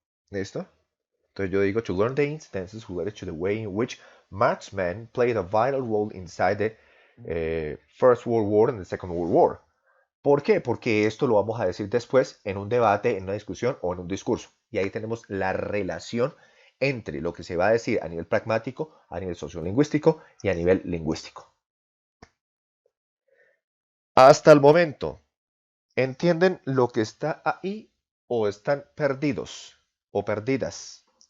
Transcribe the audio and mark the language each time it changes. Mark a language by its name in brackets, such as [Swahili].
[Spanish] ¿listo? Entonces yo digo, [English] to learn the instances related to the way in which marksmen played a vital role inside the First World War and the Second World War. [Spanish] ¿Por qué? Porque esto lo vamos a decir después en un debate, en una discusión o en un discurso. Y ahí tenemos la relación entre lo que se va a decir a nivel pragmático, a nivel sociolingüístico y a nivel lingüístico. Hasta el momento, ¿entienden lo que está ahí o están perdidos o perdidas?